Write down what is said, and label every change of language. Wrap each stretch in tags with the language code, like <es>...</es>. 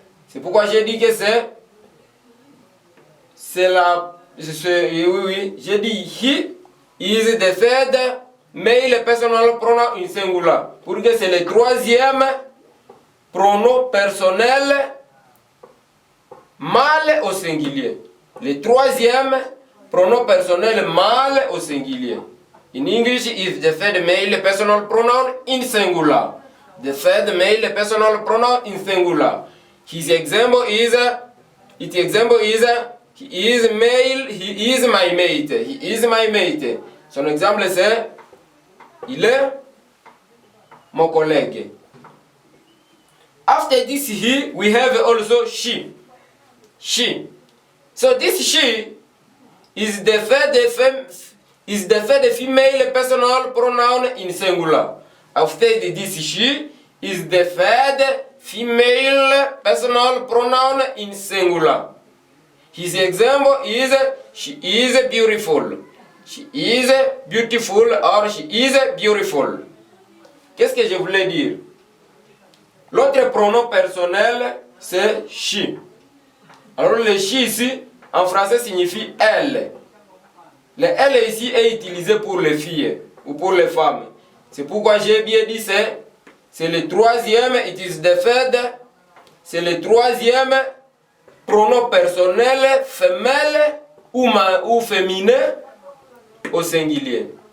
<fr>C'est pourquoi j'ai dit que oui, j'ai dit</fr> <en>he is the third male personal pronoun in singular.</en> <fr>Pour que c'est le troisième pronom personnel mâle au singulier. Le troisième pronom personnel mâle au singulier.</fr> <en>In English, is the third male personal pronoun in singular. The third male personal pronoun in singular. His example is, he is male, he is my mate. He is my mate. Son exemple c'est, il est mon collègue. After this he, we have also she. She. So this she is the third female personal pronoun in singular. After this she is the third female personal pronoun in singular. His example is she is beautiful. She is beautiful or she is beautiful.</en> <fr>Qu'est-ce que je voulais dire? L'autre pronom personnel c'est she. Alors le she ici en français signifie elle. Le elle ici est utilisé pour les filles ou pour les femmes. C'est pourquoi j'ai bien dit c'est le troisième,</fr> <en>it is the third,</en> <fr>c'est le troisième pronom personnel femelle ou féminin au singulier.</fr>